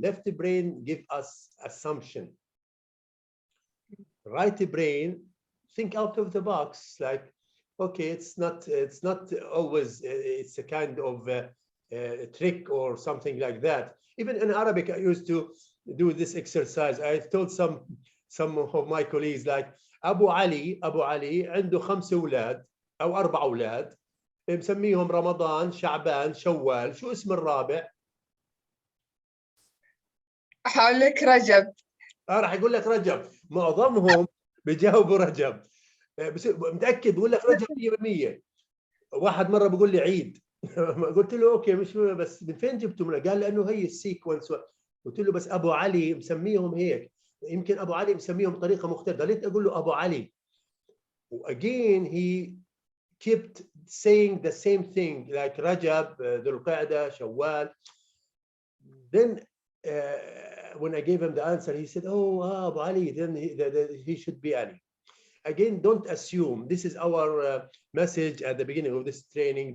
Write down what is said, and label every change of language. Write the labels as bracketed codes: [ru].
[en] Left brain give us assumption. Right brain think out of the box, like, okay, it's not always, it's a kind of trick or something like that. Even in Arabic, I used to do this exercise. I told some of my colleagues, like, [ar] Abu Ali عنده 5 أولاد أو 4 أولاد مسميهم رمضان، شعبان، شوال، شو اسم الرابع؟ هقول لك رجب. راح يقول لك رجب. معظمهم بيجاوبوا رجب. بس متأكد بقول لك رجب 100%. واحد مرة بيقول لي عيد. قلت له اوكي مش بس من فين جبتوا منها؟ قال لأنه هي السيكونس. قلت له بس أبو علي مسميهم هيك، يمكن أبو علي مسميهم بطريقة مختلفة. ضليت أقول له أبو علي. [en] Again he kept saying the same thing, like Rajab, Dhul Qa'dah, Shawwal. Then when I gave him the answer, he said, oh, Abu Ali, then he should be Ali. Again, don't assume. This is our message at the beginning of this training.